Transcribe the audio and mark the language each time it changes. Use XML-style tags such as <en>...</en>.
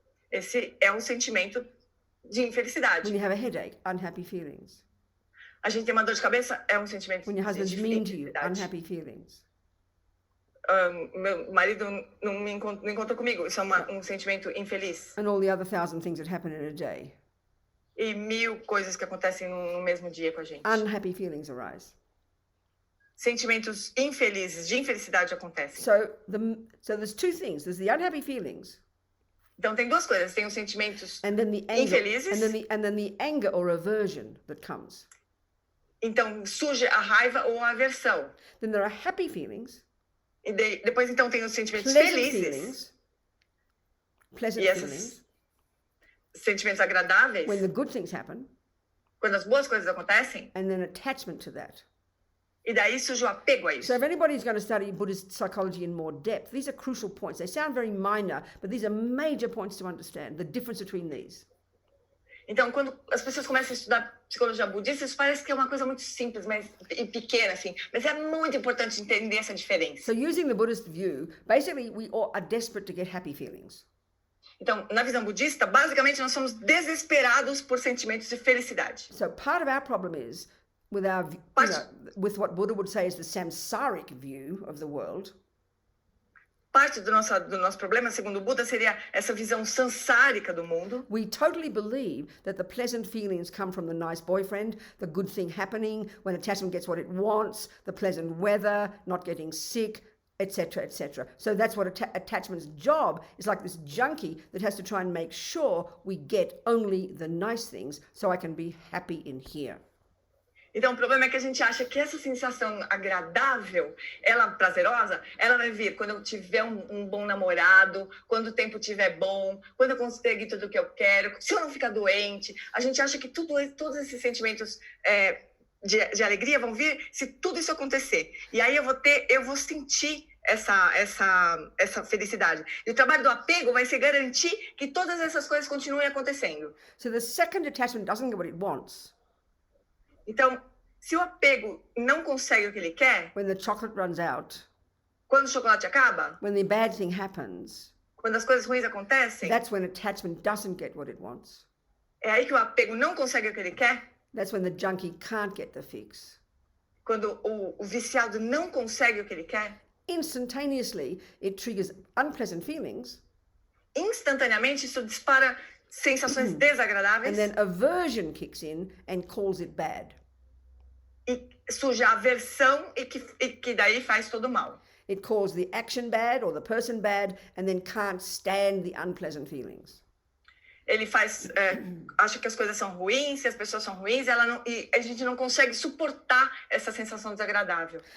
<pt>Esse é um sentimento de infelicidade.</pt> <en>When you have a headache, unhappy feelings.</en> <pt>A gente tem uma dor de cabeça, é um sentimento</pt> <en>When your</en> <pt>de</pt> <en>husband's mean to you,</en> <pt>infelicidade.</pt> <en>unhappy feelings.</en> <pt>Meu marido não encontra comigo, isso é um sentimento infeliz.</pt> <en>And all the other 1,000 things that happen in a day.</en> <pt>E 1.000 coisas que acontecem no mesmo dia com a gente.</pt> <en>Unhappy feelings arise.</en> <pt>Sentimentos infelizes, de infelicidade acontecem.</pt> <en>So there's two things. There's the unhappy feelings.</en> <pt>Então tem duas coisas, tem os sentimentos</pt> <en>and then the anger,</en> <pt>infelizes.</pt> <en>And then the anger or aversion that comes.</en> <pt>Então surge a raiva ou a aversão.</pt> <en>Then there are happy feelings.</en> <pt>E depois então tem os sentimentos</pt> <en>pleasant</en> <pt>felizes.</pt> <en>Feelings, pleasant</en> <pt>e</pt> <en>feelings.</en> <pt>Sentimentos agradáveis.</pt> <en>When the good things happen.</en> <pt>Quando as boas coisas acontecem.</pt> <en>And then attachment to that.</en> <pt>E daí surge o apego a isso.</pt> <en>So if anybody's going to study Buddhist psychology in more depth, these are crucial points. They sound very minor, but these are major points to understand, the difference between these.</en> <pt>Então, quando as pessoas começam a estudar psicologia budista, isso parece que é uma coisa muito simples e pequena, assim. Mas é muito importante entender essa diferença.</pt> <en>So using the Buddhist view, basically we all are desperate to get happy feelings.</en> <pt>Então, na visão budista, basicamente nós somos desesperados por sentimentos de felicidade.</pt> <en>So part of our problem is with with what Buddha would say is the samsaric view of the world.</en> <pt>Parte do nosso problema, segundo o Buda, seria essa visão sansárica do mundo.</pt> <en>We totally believe that the pleasant feelings come from the nice boyfriend, the good thing happening, when attachment gets what it wants, the pleasant weather, not getting sick, etc., etc. So that's what attachment's job is, like this junkie that has to try and make sure we get only the nice things so I can be happy in here.</en> <pt>Então, o problema é que a gente acha que essa sensação agradável, ela prazerosa, ela vai vir quando eu tiver um bom namorado, quando o tempo estiver bom, quando eu conseguir tudo o que eu quero, se eu não ficar doente. A gente acha que todos esses sentimentos de alegria vão vir se tudo isso acontecer. E aí eu vou sentir essa felicidade. E o trabalho do apego vai ser garantir que todas essas coisas continuem acontecendo.</pt> <en>So the second attachment doesn't get what it wants.</en> <pt>Então, se o apego não consegue o que ele quer,</pt> <en>when the chocolate runs out,</en> <pt>quando o chocolate acaba,</pt> <en>when the bad thing happens,</en> <pt>quando as coisas ruins acontecem,</pt> <en>that's when attachment doesn't get what it wants.</en> <pt>É aí que o apego não consegue o que ele quer.</pt> <en>That's when the junkie can't get the fix.</en> <pt>Quando o viciado não consegue o que ele quer,</pt> <en>instantaneously it triggers unpleasant feelings.</en> <pt>Instantaneamente isso dispara sensações desagradáveis.</pt> <en>And then aversion kicks in and calls it bad.</en> <pt>E surge a aversão e que daí faz todo mal.</pt> <en>It calls the action bad or the person bad and then can't stand the unpleasant feelings.</en> <pt>Ele acha que as coisas são ruins, se as pessoas são ruins, e a gente não consegue suportar essa sensação desagradável.</pt>